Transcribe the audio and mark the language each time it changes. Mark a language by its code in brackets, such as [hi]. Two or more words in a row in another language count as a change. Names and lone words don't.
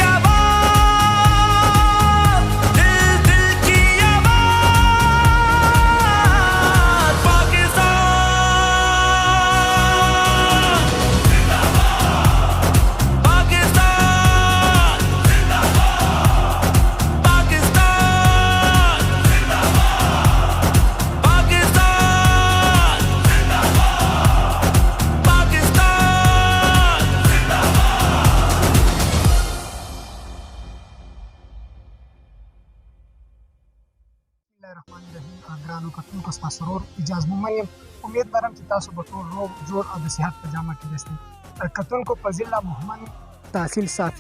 [ur] آواز دل دل کی آواز پاکستان پاکستان پاکستان पाकिस्तान [ps] ګرانو کتونکو ستاسو ورور اجاز مومن یم امید لرم چې تاسو به ټول روغ جوړ او د صحت په جامه کې یاستئ کتونکو په ضلع مهمن تحصیل صافي